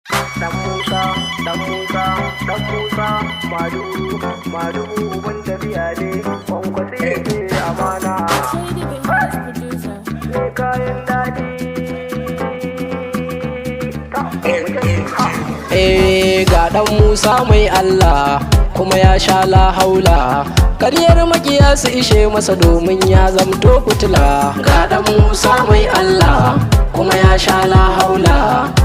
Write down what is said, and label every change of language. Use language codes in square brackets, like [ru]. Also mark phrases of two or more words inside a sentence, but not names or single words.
[ha] Dan Musa, Dan Musa, Dan Musa, Madugu, Madugu, uban tafiya ne, Kwankwasi ne amana. [en] Shady Behind producer. [ha] Mai kayan daɗi. Eh, ga ɗan Musa mai Allah, kuma ya sha [ar] لا حول. [ha] Karyar makiya su ishe masa domin ya zamto fitila. Ga ɗan Musa mai Allah, kuma ya sha [ar] لا حول.